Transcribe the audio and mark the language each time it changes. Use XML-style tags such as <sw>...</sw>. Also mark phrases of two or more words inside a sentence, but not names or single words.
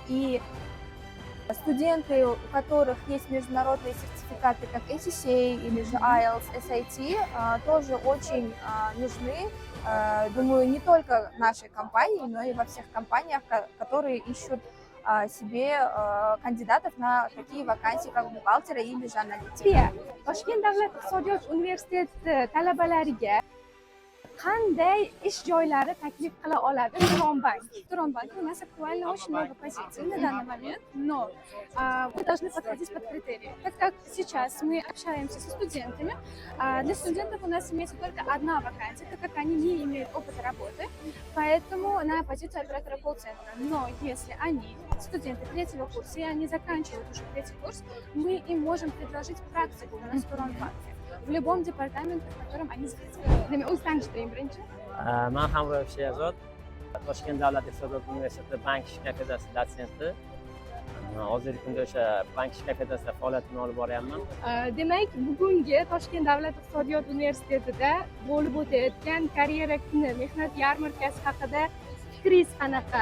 <ru>И студенты, у которых есть международные сертификаты, как ACCA или же IELTS, SAT, тоже очень нужны, думаю, не только в нашей компании, но и во всех компаниях, которые ищут себе кандидатов на такие вакансии, как бухгалтера или же аналитика.</ru> <uz>Toshkent davlat iqtisodiyot universiteti talabalariga qanday ish joylari taklif qila oladi Turonbank?</uz> <ru>Туронбанк у нас актуально очень много позиций на данный момент, но вы должны подходить под критерии. Так как сейчас мы общаемся со студентами, для студентов у нас имеется только одна вакансия, так как они не имеют опыта работы, поэтому на позицию оператора колл-центра. Но если они студенты 3-го курса и они заканчивают уже 3-й курс, мы им можем предложить практику у нас в Туронбанке в любом департаменте, в котором они захотят.</ru> <uz>Demak, o'z tanishtiring birinchi. Men Hamroyev Sherzod, Toshkent davlat iqtisodiyot universiteti bank ish kafedrasi dotsenti. Hozirgi kunda o'sha bank ish kafedrasida faoliyatini olib boryapman. Demak, bugungi Toshkent davlat iqtisodiyot universitetida bo'lib o'tayotgan karyera kuni mehnat yarmarkasi haqida fikringiz qanaqa?</uz>